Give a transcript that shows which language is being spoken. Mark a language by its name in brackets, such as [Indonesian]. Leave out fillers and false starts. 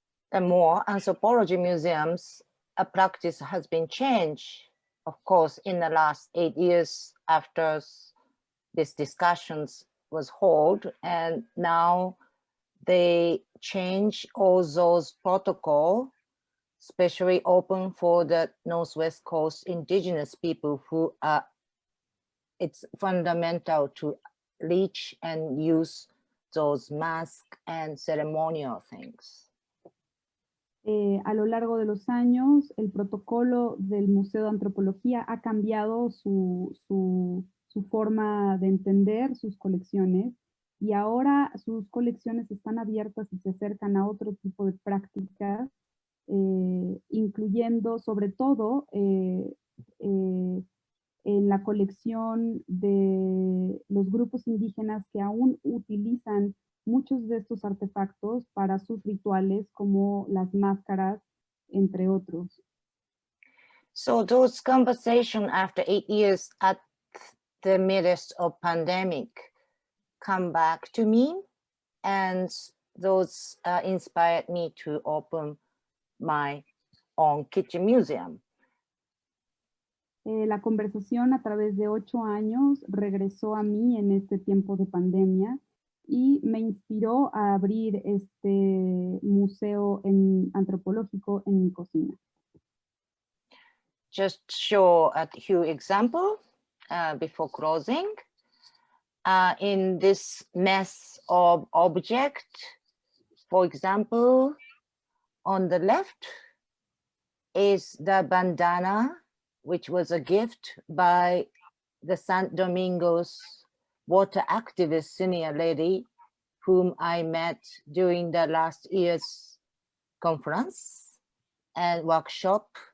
[English] The more anthropology museums, a practice has been changed, of course, in the last 8 years after these discussions was held, and now they change all those protocol, especially open for the Northwest Coast indigenous people who are, it's fundamental to reach and use those masks and ceremonial things. [Spanish] A lo largo de los años, el protocolo del Museo de Antropología ha cambiado su forma de entender sus colecciones y ahora sus colecciones están abiertas y se acercan a otro tipo de prácticas, incluyendo sobre todo en la colección de los grupos indígenas que aún utilizan muchos de estos artefactos para sus rituales, como las máscaras, entre otros. [English] So those conversations after 8 years at the midst of pandemic come back to me, and those inspired me to open my own kitchen museum. [Spanish] La conversación a través de 8 años regresó a mí en este tiempo de pandemia y me inspiró a abrir este museo antropológico en mi cocina. [English] Just show a few examples before closing. In this mess of object, for example, on the left is the bandana, which was a gift by the San Domingo's water activist senior lady, whom I met during the last year's conference and workshop